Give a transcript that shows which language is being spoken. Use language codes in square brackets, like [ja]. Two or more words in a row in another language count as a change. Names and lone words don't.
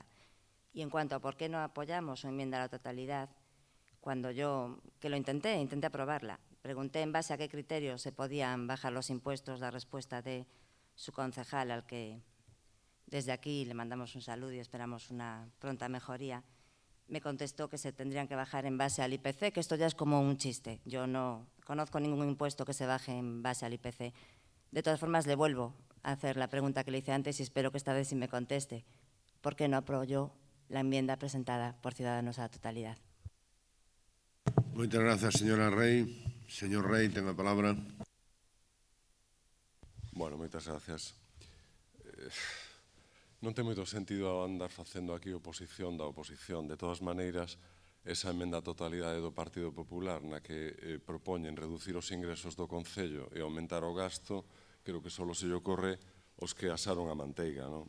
[es] Y en cuanto a por qué no apoyamos su enmienda a la totalidad, cuando yo, que lo intenté aprobarla, pregunté en base a qué criterios se podían bajar los impuestos, la respuesta de su concejal, al que desde aquí le mandamos un saludo y esperamos una pronta mejoría, me contestó que se tendrían que bajar en base al IPC, que esto ya es como un chiste. Yo no conozco ningún impuesto que se baje en base al IPC. De todas formas, le vuelvo a hacer la pregunta que le hice antes y espero que esta vez sí me conteste. ¿Por qué no apoyó la enmienda presentada por Ciudadanos a la totalidad? [gl] Moitas grazas, señora Rey. Señor Rey, ten a palabra. Bueno, moitas gracias. Non ten moito sentido andar facendo aquí oposición da oposición. De todas maneiras, esa emenda a totalidade do Partido Popular na que propoñen reducir os ingresos do Concello e aumentar o gasto, creo que só se lle ocorre os que asaron a manteiga, non?